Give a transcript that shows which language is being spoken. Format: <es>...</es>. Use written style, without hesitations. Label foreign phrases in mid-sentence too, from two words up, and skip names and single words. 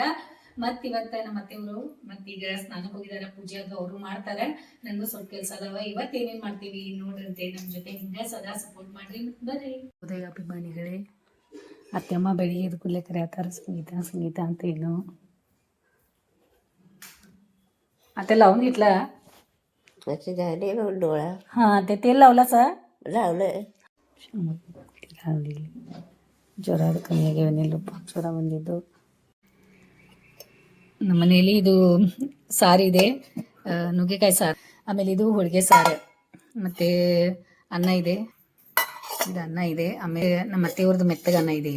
<kn>ಮತ್ ಇವತ್ತ ನಮ್ಮ ಅತ್ತೆಯವರು ಮತ್ತೀಗ ಸ್ನಾನಕ್ಕೆ ಹೋಗಿದಾರ, ಪೂಜೆ ಅದು ಅವರು ಮಾಡ್ತಾರ. ನಂದು ಸ್ವಲ್ಪ ಕೆಲಸ ಅದಾವ. ಇವತ್ತು ಏನೇನ್ ಮಾಡ್ತೀವಿ ನೋಡ್ರಂತೆ. ನಮ್ ಜೊತೆ ಹಿಂಗ ಸದಾ ಸಪೋರ್ಟ್ ಮಾಡ್ರಿ, ಬರ್ರಿ. ಉದಯ ಅಭಿಮಾನಿಗಳೇ, ಅತ್ತೆಮ್ಮ ಬೆಳಿಗ್ಗೆ ಎದ್ದು ಕೂಡಲೇ ಕರೆಯತ್ತಾರ, ಸಂಗೀತ ಅಂತ.</kn> <mr>ಏನು आता लावून घेतला. अच्छा झाले डोळा हा ते तेल लावला सा लावलंय.</mr> <kn>लावली ಜ್ವರ ಕಮ್ಮಿ ಆಗ್ಯಾವೇನಿಲ್ಲ, ಜ್ವರ ಬಂದಿದ್ದು. ನಮ್ಮ ಮನೆಯಲ್ಲಿ ಇದು ಸಾರಿದೆ, ನುಗ್ಗೆಕಾಯಿ ಸಾರು. ಆಮೇಲೆ ಇದು ಹೋಳಿಗೆ ಸಾರು, ಮತ್ತು ಅನ್ನ ಇದೆ. ಇದು ಅನ್ನ ಇದೆ. ಆಮೇಲೆ ನಮ್ಮ ಅತ್ತೆಯವ್ರದ್ದು ಮೆತ್ತಗೆ ಅನ್ನ ಇದೆ.</kn>